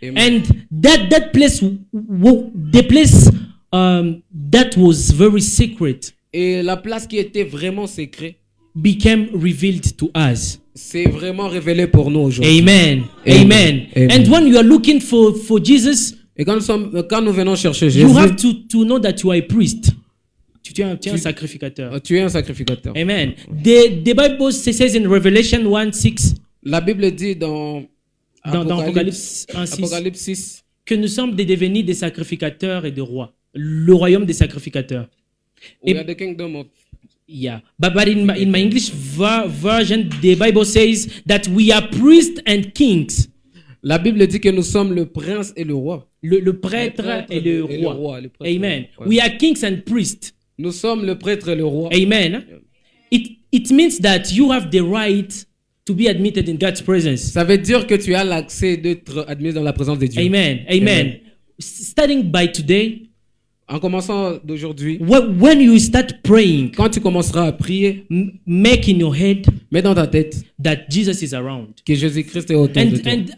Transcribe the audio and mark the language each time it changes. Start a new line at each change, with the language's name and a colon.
English: And that place, the place that was very secret,
French: et la place qui était vraiment secrète,
English: became revealed to us.
French: C'est vraiment révélé pour nous aujourd'hui. Amen. Amen. Amen.
English: And when you are looking for Jesus,
French: et quand nous venons chercher Jésus,
English: you have to know that you are a priest.
French: Tu es un sacrificateur. Tu es un sacrificateur. Amen.
English: The Bible says in Revelation 1:6.
French: La Bible dit dans Apocalypse 1:6. Apocalypse 6 que nous sommes devenus des sacrificateurs et des rois. Le royaume des sacrificateurs.
English: We are the kingdom of... Yeah, but in my English version, the Bible says that we are priests and kings.
French: La Bible dit que nous sommes le prince et le roi. Le prêtre et le roi. Amen.
English: We are kings and priests.
French: Nous sommes le prêtre et le roi.
English: Amen. It means that you have the right to be admitted in God's presence.
French: Ça veut dire que tu as l'accès d'être admis dans la présence de Dieu.
English: Amen. Amen. Starting by today,
French: En commençant d'aujourd'hui,
English: when you start praying,
French: quand tu commenceras à prier,
English: make in your head
French: mets dans ta tête
English: that Jesus is around.
French: que Jésus-Christ est autour de toi.